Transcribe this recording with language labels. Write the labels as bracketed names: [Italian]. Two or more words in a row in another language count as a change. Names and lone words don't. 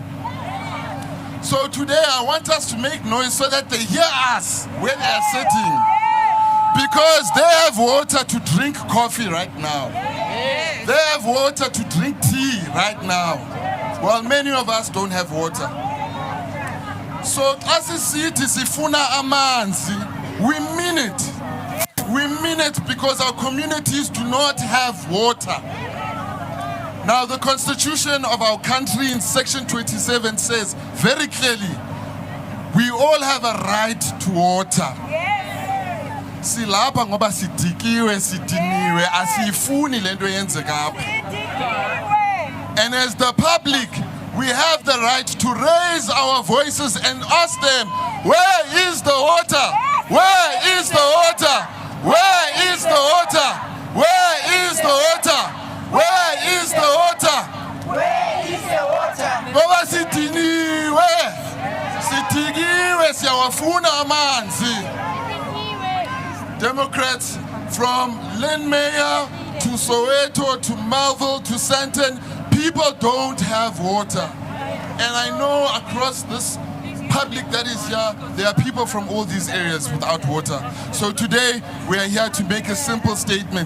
[English] So today I want us to make noise so that they hear us where they are sitting. Because they have water to drink coffee right now. They have water to drink tea right now. While many of us don't have water. So as a city, [Xhosa] sifuna amanzi, [English] we mean it. We mean it because our communities do not have water. Now the constitution of our country in section 27 says very clearly, we all have a right to water. [Xhosa] Silapha ngoba sidikiwe sidiniwe asifuni lento yenzeka apha. [English] And as the public, we have the right to raise our voices and ask them, where is the water? Where is the water? Where is the water? Where is the water? Where is the water? Where is the water? [Xhosa] Ngoba sidiniwe. Sidikiwe siyawafuna amanzi. [English] Democrats from Mayor to Soweto to Melville to Sandton, people don't have water. And I know across this public that is here, there are people from all these areas without water. So today we are here to make a simple statement.